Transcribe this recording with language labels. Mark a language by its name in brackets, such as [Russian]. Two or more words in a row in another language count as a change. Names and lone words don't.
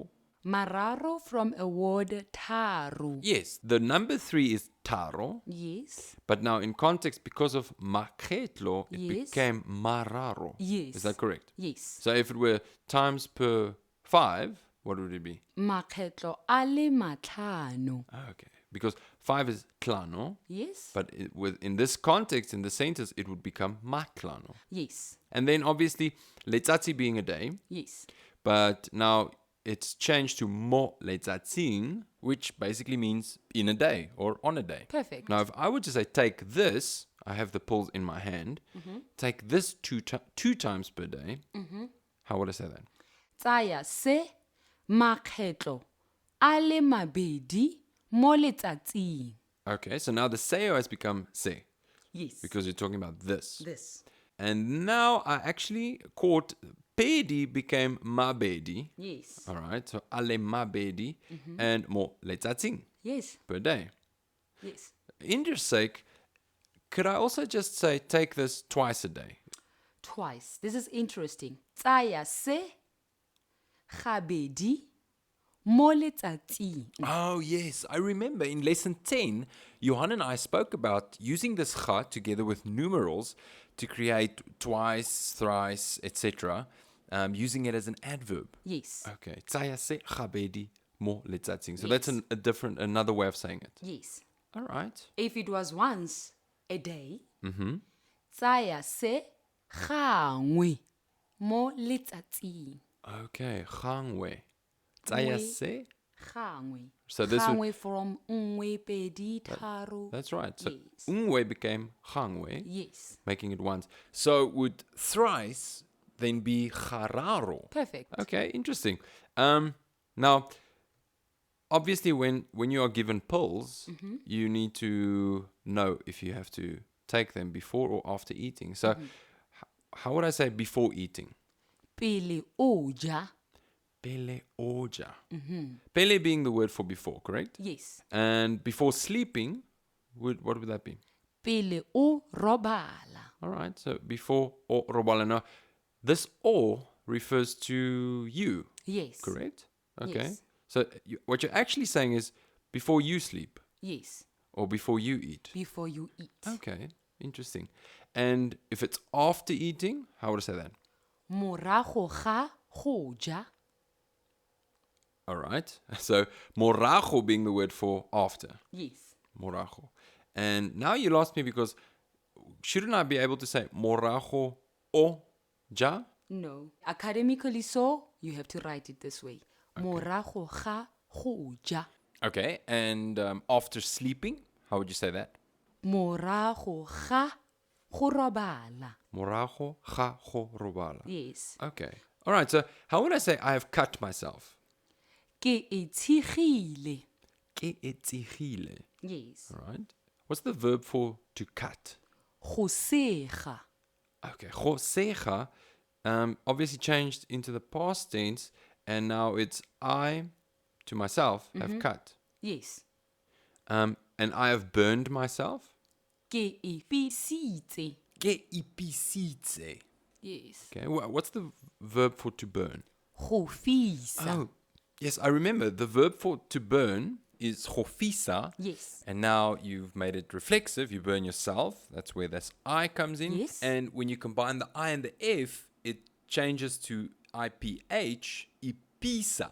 [English] Mararo from a word taru. Yes, the number 3 is taro, Yes. but now in context, because of makgetlo, it Yes. became mararo. Yes. Is that correct? Yes. So if it were times per 5, what would it be? [Tswana] Makgetlo a le matlhano. [English] Okay, because 5 is klano, Yes. but in this context, in the sentence, it would become matlano. Yes. And then obviously, letsatsi being a day, Yes. but now it's changed to [Tswana] mo letsatsing, [English] which basically means in a day or on a day. Perfect. Now, if I were to say take this, I have the pills in my hand, take this two times per day, how would I say that? [Tswana] Tsaya se makgetlo a le mabedi mo letsatsing. [English] Okay, so now the seo has become se, Yes. because you're talking about this. This. And now I actually caught pedi became mabedi. Yes. All right, so [Tswana] ale mabedi [English] and [Tswana] mo letsatsing [English] Yes. per day. Yes. In your sake, could I also just say take this twice a day? Twice. This is interesting. [Tswana] Tsaya se gabedi mo letsatsing. [English] Oh, yes. I remember in lesson 10, Johan and I spoke about using this cha together with numerals to create twice, thrice, etc., using it as an adverb. Yes. Okay. [Tswana] Tsaya se gabedi mo letsatsing. [English] So Yes. that's another way of saying it. Yes. All right. If it was once a day, [Tswana] tsaya se gangwe mo letsatsing. Okay. Gangwe. Tsaya Ngwe. se. Gangwe. [English] So this would- [Tswana] Gangwe from nngwe, pedi, tharo. [English] That's right. So Yes. ungwe became gangwe, Yes. making it once. So would thrice then be gararo? Perfect. Okay, interesting. Now, obviously, when you are given pills, you need to know if you have to take them before or after eating. So, how would I say before eating? [Tswana] Pele oja. Pele oja. [English] Pele being the word for before, correct? Yes. And before sleeping, what would that be? [Tswana] Pele o robala. [English] All right, so before [Tswana] o robala. [English] Now, this o refers to you, Yes. correct? Okay. Yes. So what you're actually saying is before you sleep Yes. or before you eat. Before you eat. Okay, interesting. And if it's after eating, how would I say that? [Tswana] Morago ga go ja. [English] All right. So morago being the word for after. Yes. Morago. And now you lost me because shouldn't I be able to say [Tswana] morago o ja? [English] No. Academically so, you have to write it this way. [Tswana] Morago ga go ja. [English] Okay, and after sleeping, how would you say that? [Tswana] Morago ga go robala. Morago ga go robala. [English] Yes. Okay. All right, so how would I say I have cut myself? [Tswana] Ke etshigile. Ke etshigile. [English] Yes. All right. What's the verb for to cut? [Tswana] Go sega. [English] Okay, [Tswana] go sega [English] obviously changed into the past tense, and now it's I to myself have cut. Yes. And I have burned myself. [Tswana] Ke ipisitse. Ke ipisitse. [English] Yes. Okay, what's the verb for to burn? [Tswana] Go fisa. [English] Oh, yes, I remember. The verb for to burn is gofisa. Yes. And now you've made it reflexive. You burn yourself. That's where this I comes in. Yes. And when you combine the I and the F, it changes to IPH, ipisa.